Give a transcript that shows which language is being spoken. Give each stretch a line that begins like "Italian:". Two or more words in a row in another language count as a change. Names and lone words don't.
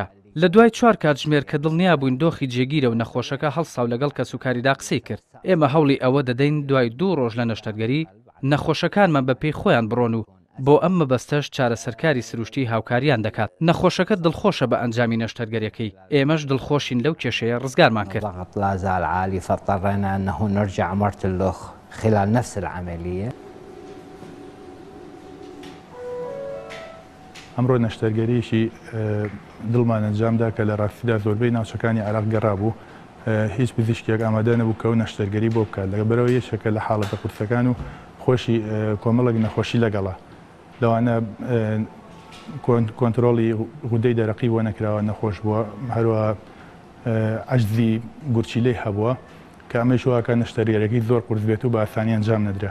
Central Kurdish: لە دوای 4 کاتژمێر کە دڵنیا بووین دۆخی جێگیرە و نەخۆشەکە هەڵساو لەگەڵ کەسوکاریدا قسەی کرد. ئێمە هەوڵی ئەوە دەدەین دوای 2 ڕۆژ لە نەشتەرگەری نەخۆشەکانمان بەپێی خۆیان بڕۆن و بۆ ئەم مەبەستەش چارەسەرکاری سروشتی هاوکاریان دەکات. نەخۆشەکە دڵخۆشە بە ئەنجامی نەشتەرگەریەکەی، ئێمەش دڵخۆشین لەو کێشەیە ڕزگارمان کرد.
Arabic: الضغط لا زال عالي فاضطرينا أنه نرجع مرت اللخ خلال نفس العملية.
Central Kurdish: ئەمڕۆ نەشتەرگەریشی دڵمان ئەنجامدا کە لە ڕاستیدا زۆربەی ناوچەکانی عێراق گەڕابوو، هیچ پزیشکێک ئامادە نەبوو کە و نەشتەرگەری بۆ بکات لەگە بەرەوە یەکێکە لە حاڵەتە قورسەکان و خۆشی کۆمەڵێک نەخۆشی لەگەڵا لەوانە کۆنتترۆڵی غودەی دەرەقی بۆ نەکراوە نەخۆش بووە، هەروە عەجزی گورچیلەی هەبووە کە ئەمەش واکە نەشتەرگەرەکەی زۆر قورس بێت و بە ئاسانی ئەنجام نەدرا.